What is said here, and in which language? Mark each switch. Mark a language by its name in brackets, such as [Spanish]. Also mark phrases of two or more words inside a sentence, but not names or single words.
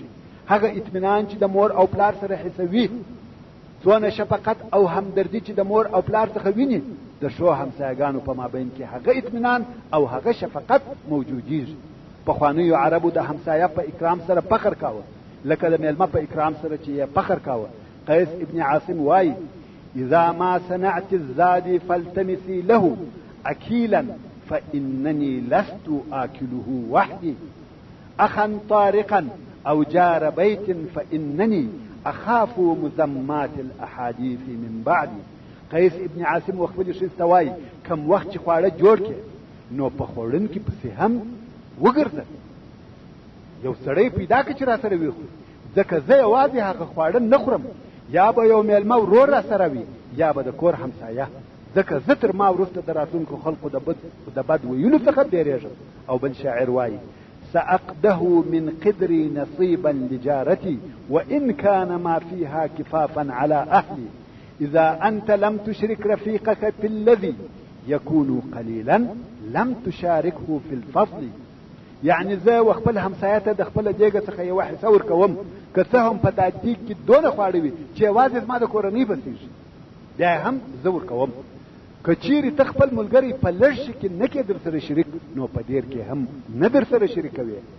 [Pashto] هغه اطمینان چې د مور او پلار سره حسوي، څونه شفقت او همدردي چې د مور او پلار څخه ویني، د شو همسایګانو په مابین کې هغه اطمینان او هغه شفقت موجودیږي. پخوانیو عربو د همسایه په اکرام سره فخر کاوه، لکه د میلمه په اکرام سره چې یې فخر کاوه. [Arabic] قیس ابن عاصم وایي اذا ما صنعت الزاد فالتمسي له اکیلا فانني لست آكله وحدي اخا طارقا او جار بيت فانني اخاف مذمات الاحاديث من بعدي. [Pashto] قیس ابن عاصم خپل شي توای کم وخت چې خواړه جوړ کړي نو په خوړن کې پسې هم وګرځه یو سړی پیدا کړه چې را سره وي ځکه زه یوازې هغه خواړه نه خورم یا به یو میلمه ورور را سره وي یا به د کور همسایه ځکه زه تر ما وروسته د راتلونکو خلقو د بد ویلو څخه بیریږم. او بل شاعر وایي [Arabic] سأقده من قدري نصيبا لجارتي وإن كان ما فيها كفافا على أهلي إذا أنت لم تشرك رفيقك في الذي يكون قليلا لم تشاركه في الفضل. [Pashto] يعني زه وخپل همسایه ته د خپل دیګه څخه یو حصه ورکوم که څه هم په دې کې دونه خواړه وي چې یوازې زما د کورنۍ بسیږي بیا هم زه ورکوم. که چیرې ته خپل ملګری په لږ شي کې نه کې در سره شریک نو په ډېر کې هم نه در سره شریکوي.